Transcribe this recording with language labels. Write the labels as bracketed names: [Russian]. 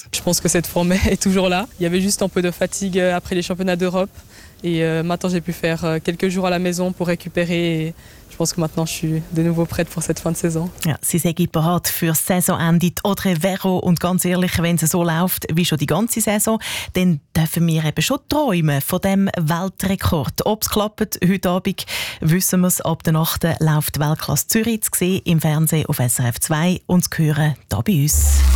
[German] Ich denke, diese Form ist immer da. Es gab nur ein bisschen Fatigue nach den Championnats d'Europe. [French] Et maintenant, j'ai pu faire quelques jours à la maison pour récupérer. Et je pense que maintenant, je suis de nouveau prête pour cette fin de saison. [German] Ja, sie sei bereit für Saisonende, Audrey Vero. Und ganz ehrlich, wenn es so läuft wie schon die ganze Saison, dann dürfen wir eben schon träumen von diesem Weltrekord. Ob es klappt, heute Abend wissen wir es. Ab der Nacht läuft die Weltklasse Zürich zu sehen, im Fernsehen auf SRF 2 und zu hören hier bei uns.